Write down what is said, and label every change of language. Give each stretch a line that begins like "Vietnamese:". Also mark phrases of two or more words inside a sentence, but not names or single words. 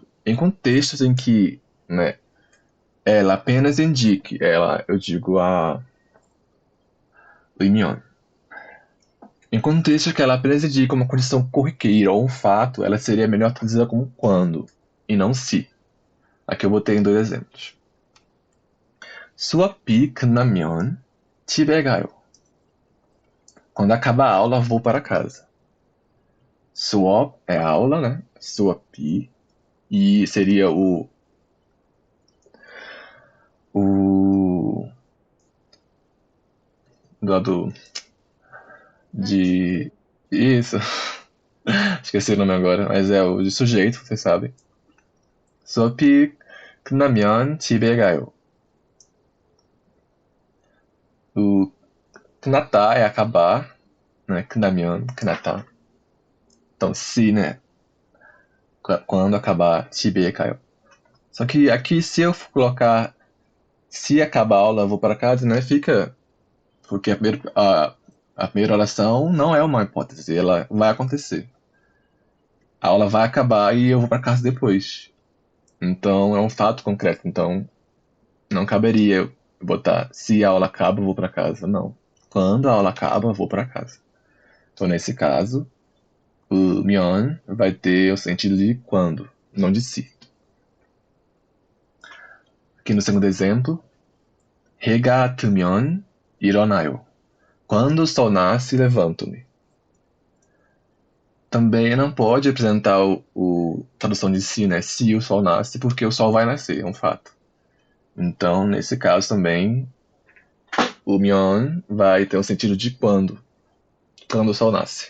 Portuguese: Em contextos em que, né, ela apenas indique, eu digo 의미원. Em contextos que ela apenas indica uma condição corriqueira ou um fato, ela seria melhor traduzida como quando, e não se. Aqui eu botei em 2 exemplos.
Korean: 수업이 끝나면 집에 가요.
Portuguese: Quando acaba a aula, vou para casa. 수업 é aula, né? 수업이. E seria o do lado de... Isso. Esqueci o nome agora, mas é o de sujeito, vocês sabem.
Korean: 수업이 끝나면 집에 가요.
Portuguese: O 끝났다 é acabar, né?
Korean: 끝나면, 끝났다.
Portuguese: Então, se, né? Quando acabar,
Korean: 집에 가요.
Portuguese: Só que aqui, se eu colocar se acabar a aula, eu vou para casa, né? Fica... Porque a primeira oração não é uma hipótese, ela vai acontecer. A aula vai acabar e eu vou para casa depois. Então, é um fato concreto. Então, não caberia eu botar se a aula acaba, eu vou para casa. Não. Quando a aula acaba, eu vou para casa. Então, nesse caso, o 면 vai ter o sentido de quando, não de se. Aqui no segundo exemplo,
Korean: 해가 뜨면 일어나요.
Portuguese: Quando o sol nasce, levanto-me. Também não pode apresentar tradução de si, né? Se o sol nasce, porque o sol vai nascer, é um fato. Então, nesse caso também, o 면 vai ter o sentido de quando o sol nasce.